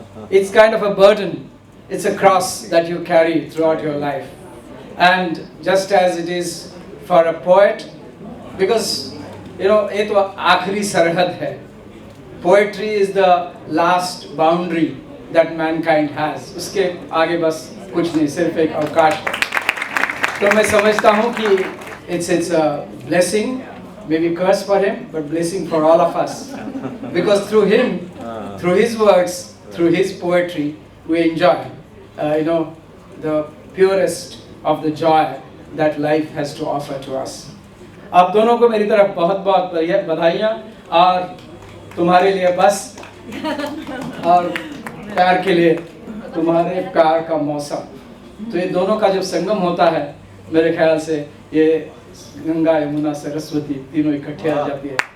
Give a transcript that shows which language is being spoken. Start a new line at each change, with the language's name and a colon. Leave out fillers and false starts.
English: It's kind of a burden. It's a cross that you carry throughout your life. And just as it is for a poet, because you know,
Hindi: ये तो आखिरी सरहद है.
English: Poetry is the last boundary that mankind has.
Hindi: उसके आगे बस कुछ नहीं, सिर्फ एक अवकाश. तो मैं समझता हूँ कि
English: it's a blessing, maybe curse for him, but blessing for all of us. Because through him, through his works, through his poetry, we enjoy, the purest of the joy that life has to offer to us.
Hindi: आप दोनों को मेरी तरफ बहुत बहुत बधाइयाँ, और तुम्हारे लिए बस, और प्यार के लिए तुम्हारे प्यार का मौसम। तो ये दोनों का जब संगम होता है, मेरे ख्याल से ये गंगा, यमुना, सरस्वती तीनों इकट्ठे आ जाती है।